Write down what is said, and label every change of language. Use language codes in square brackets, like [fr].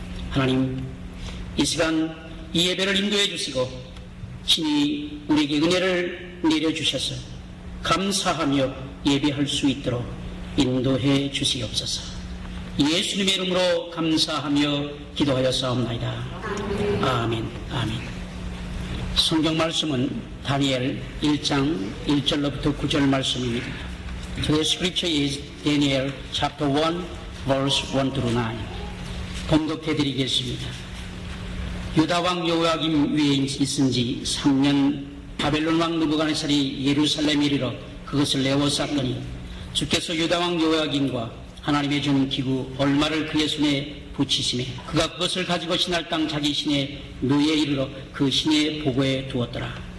[ko] 하나님, 이 시간 이 예배를 인도해 주시고 친히 우리에게 은혜를 내려주셔서 감사하며 예배할 수 있도록 인도해 주시옵소서. 예수님의 이름으로 감사하며 기도하여 싸움나이다. 아멘. 아멘. 성경 말씀은 다니엘 1장 1절로부터 9절 말씀입니다. [en] Today's scripture is Daniel chapter 1 verse 1 through 9. [ko] 봉독해 드리겠습니다. 유다 왕 여호야김 위에 있은 지 3년 바벨론 왕 느부갓네살이 예루살렘에 이르러 그것을 내어쌌더니 주께서 유다 왕 여호야김과 하나님의 준 기구 얼마를 그의 손에 붙이시매 그가 그것을 가지고 신할 땅 자기 신의 묘에 이르러 그 신의 보고에 두었더라.